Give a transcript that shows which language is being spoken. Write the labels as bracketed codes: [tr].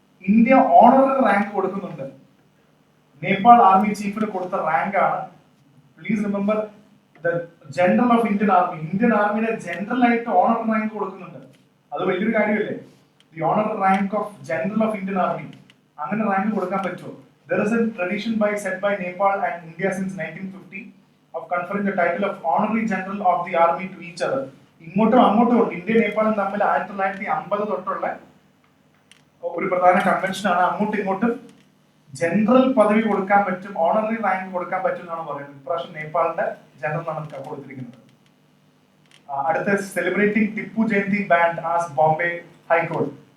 [ml] India honorary rank കൊടുക്കുന്നുണ്ട്. Nepal army ചീഫിന് കൊടുത്ത rank ആണ്. [en] Please remember the general of Indian army. [ml] Indian ആർമിയുടെ general ആയിട്ട് ഓണററി റാങ്ക് കൊടുക്കുന്നുണ്ട്. അത് വലിയൊരു കാര്യമല്ലേ? [en] the honorary rank of general of Indian army, [ml] അങ്ങനെ റാങ്ക് കൊടുക്കാൻ പറ്റുമോ? [en] There is a tradition set by Nepal and India since 1950 of conferring the title of Honorary General of the Army to each other. [ml] ഇങ്ങോട്ടും അങ്ങോട്ടും ഉണ്ട്. India നേപ്പാളും തമ്മിൽ 1950 തൊട്ടുള്ള ഒരു പ്രധാന കൺവെൻഷനാണ്. അങ്ങോട്ടും ഇങ്ങോട്ടും ജനറൽ പദവി കൊടുക്കാൻ പറ്റും, ഓണററി റാങ്ക് കൊടുക്കാൻ പറ്റും എന്നാണ് പറയുന്നത്. ഇപ്രാവശ്യം നേപ്പാളിന്റെ ജനറൽ ആണ് കൊടുത്തിരിക്കുന്നത്. അടുത്ത [en] Celebrating Tipu Jayanti banned as Bombay high court.